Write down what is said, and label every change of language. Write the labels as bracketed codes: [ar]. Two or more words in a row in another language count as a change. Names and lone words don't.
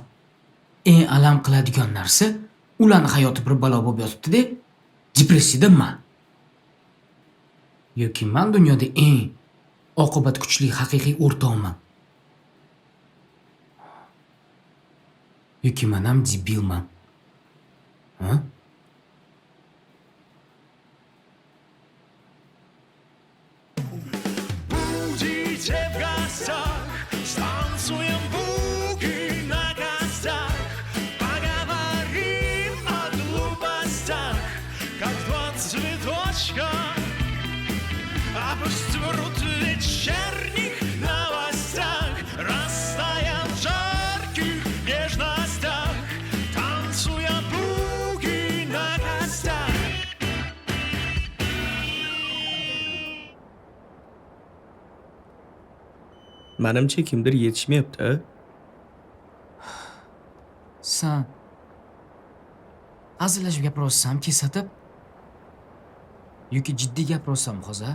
[uz] Eng alam qiladigan narsa ularning hayoti bir balo bo'lib yotibdi-da, depressiyadanman. Yoki men dunyoda eng oqibat kuchli haqiqiy o'rtoqman. Yoki men ham debilman. Ha? [ru] Будете в гостях, станцуем буги на костях, поговорим о глупостях, как два цветочка, а пусть врут в вечерних новостях, растаял в жарких нежностях, танцуя буги на костях. [uz] Menimcha kimdir yetishmayapti. Sen hazillashib gapiryapsan kesatib yoki jiddiy gapiryapsan hozir?